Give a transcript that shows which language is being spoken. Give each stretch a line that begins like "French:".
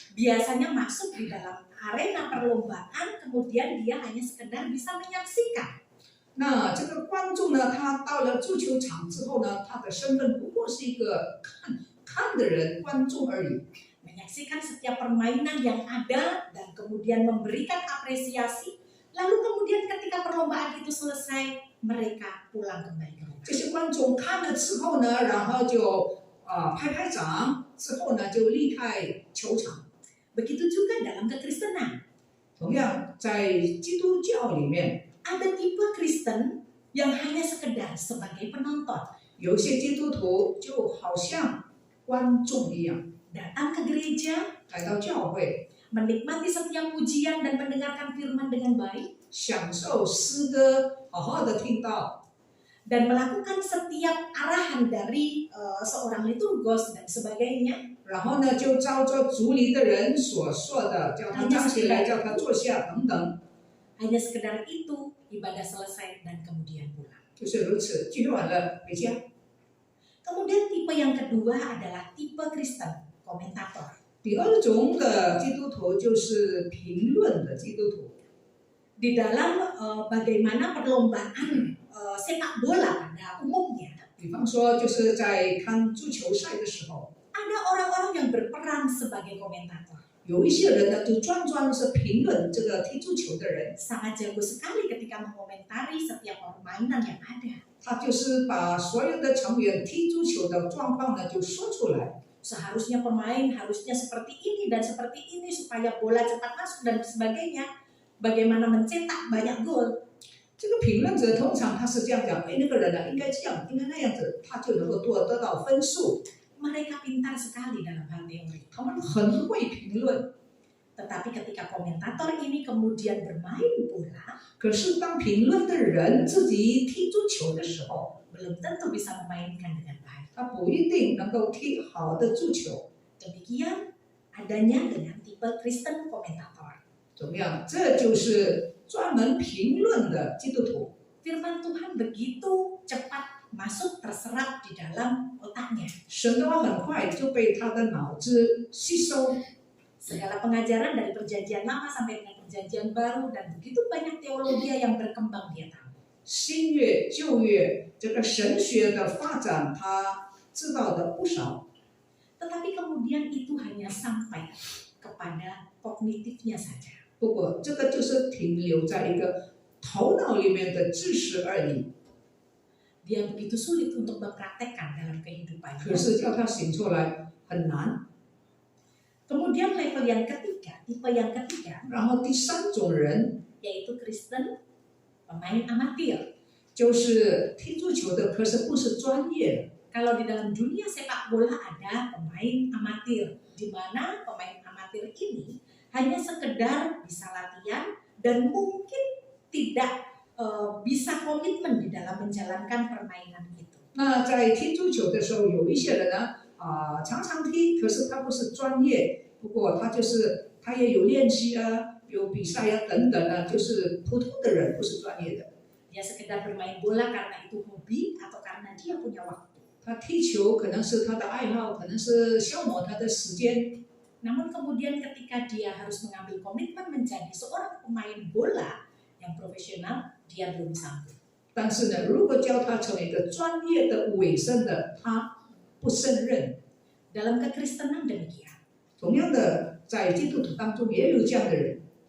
Indonesian: biasanya masuk di dalam arena perlombaan, kemudian dia hanya sekedar bisa menyaksikan.
Chinese: 那这个观众呢，他到了足球场之后呢，他的身份不过是一个看的人，观众而已。
Indonesian: Menyaksikan setiap permainan yang ada dan kemudian memberikan apresiasi. Lalu kemudian ketika perlombaan itu selesai, mereka pulang kembali ke rumah.
Chinese: 这些观众看了之后呢，然后就拍拍掌，之后呢就离开球场。
Indonesian: Begitu juga dalam kekristenan.
Chinese: 同样，在基督教里面，
Indonesian: Ada tipe Kristen yang hanya sekedar sebagai penonton.
Chinese: 有些基督徒就好像观众一样，
Indonesian: Datang ke gereja,
Chinese: 来到教会，
Indonesian: menikmati setiap pujian dan mendengarkan firman dengan baik,
Chinese: 享受诗歌，好好的听到，
Indonesian: dan melakukan setiap arahan dari seorang liturgos dan sebagainya.
Chinese: 然后呢就照着主里的人所说的，叫他站起来，叫他坐下等等，
Indonesian: Hanya sekedar itu, ibadah selesai dan kemudian pulang.
Chinese: 就是如此，聚会完了回家。
Indonesian: Kemudian tipe yang kedua adalah tipe Kristen, komentator.
Chinese: 第二种的基督徒就是评论的基督徒。
Indonesian: Di dalam bagaimana perlombaan sepak bola pada umumnya,
Chinese: 比方说，就是在看足球赛的时候，
Indonesian: ada orang-orang yang berperan sebagai komentator.
Chinese: 有一些人呢，就专是评论这个踢足球的人，
Indonesian: Sangat jago sekali ketika mengomentari setiap permainan yang ada.
Chinese: 他就是把所有的成员踢足球的状况呢就说出来。
Indonesian: Seharusnya pemain harusnya seperti ini dan seperti ini supaya bola cepat masuk dan sebagainya. Bagaimana mencetak banyak gol.
Chinese: 这个评论者通常他是这样讲，哎，那个人呢应该这样，应该那样子，他就能够得到分数。
Indonesian: Mereka pintar sekali dalam hal teori.
Chinese: 他们很会评论，
Indonesian: Tetapi ketika komentator ini kemudian bermain bola,
Chinese: 可是当评论的人自己踢足球的时候，
Indonesian: belum tentu bisa memainkan dengan baik.
Chinese: 他不一定能够踢好的足球。
Indonesian: Demikian adanya dengan tipe Kristen komentator.
Chinese: 怎么样？这就是专门评论的基督徒。
Indonesian: Firman Tuhan begitu cepat masuk terserap di dalam otaknya.
Chinese: 神的话很快就被他的脑子吸收，
Indonesian: Segala pengajaran dari perjanjian lama sampai dengan perjanjian baru dan begitu banyak teologi yang berkembang dia tahu.
Chinese: 新约旧约这个神学的发展，他知道的不少。
Indonesian: Tetapi kemudian itu hanya sampai kepada kognitifnya saja.
Chinese: 不过这个就是停留在一个头脑里面的知识而已。
Indonesian: Dia begitu sulit untuk mempraktekkan dalam
Chinese: 可
Indonesian: kehidupannya.
Chinese: 是叫他醒出来很难。
Indonesian: Kemudian level yang ketiga, tipe yang ketiga,
Chinese: 然后第三种人
Indonesian: yaitu Kristen pemain amatir.
Chinese: 就是踢足球的，可是不是专业的。
Indonesian: Kalau di dalam dunia sepak bola ada pemain amatir, di mana pemain amatir ini hanya sekedar bisa latihan dan mungkin tidak bisa komitmen di dalam menjalankan permainan itu.
Chinese: 那在踢足球的时候，有一些人呢，常常踢，可是他不是专业，不过他也有练习啊，有比赛啊等等啊，就是普通的人，不是专业的。
Indonesian: Dia sekedar bermain bola karena itu hobi atau karena dia punya waktu.
Chinese: 他踢球可能是他的爱好，可能是消磨他的时间。
Indonesian: Namun kemudian ketika dia harus mengambil komitmen menjadi seorang pemain bola yang profesional, dia belum sanggup.
Chinese: 但是呢，如果叫他成为一个专业的委身的，他不胜任。
Indonesian: Dalam kekristenan demikian.
Chinese: 同样的，在基督徒当中也有这样的人。